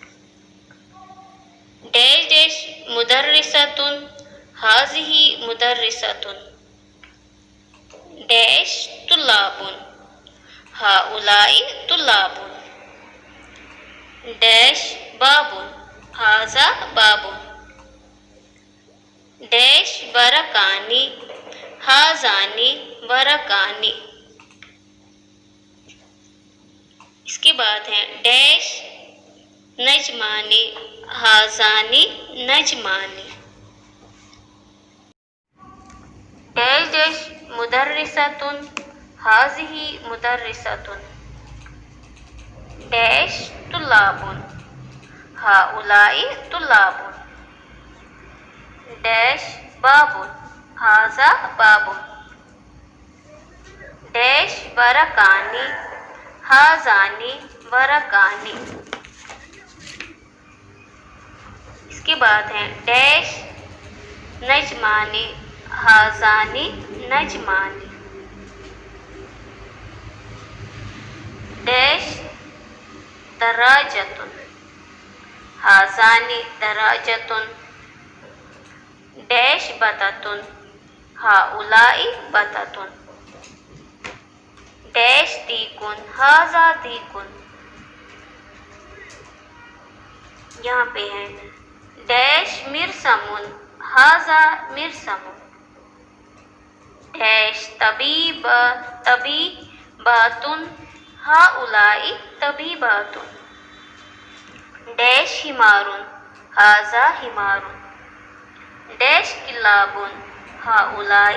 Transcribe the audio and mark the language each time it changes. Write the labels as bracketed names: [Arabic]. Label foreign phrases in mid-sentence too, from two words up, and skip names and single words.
[Arabic] ڈیش ڈیش مدرستن، ہاذہی مدرستن، ڈیش طلابن، ہؤلاء طلابن، ڈیش بابن، ہاذا بابن، ڈیش ورقانی، ہاذانی ورقانی۔ [Urdu] اس کے بعد ہے ڈیش [Arabic] نجمانی، ہاذانی نجمانی، ڈیش ڈیش مدرستن، ہاذہی مدرستن، ڈیش طلابن، ہؤلاء طلابن، ڈیش بابن، ہاذا بابن، ڈیش ورقانی، ہاذانی ورقانی۔ [Urdu] اس کے بعد ہے [Arabic] ڈیش نجمانی، ہاذانی نجمانی، ڈیش دراجتن، ہاذانی دراجتن، ڈیش بطتن، ہؤلاء بطتن، ڈیش دیکن، ہاذا دیکن۔ [Urdu] یہاں پہ ہے [Arabic] ڈیش مرسمن، ہاذا مرسمن، ڈیش طبیباتن، ہؤلاء طبیباتن، ڈیش حمارن، ہاذا حمارن، ڈیش کلابن، ہؤلاء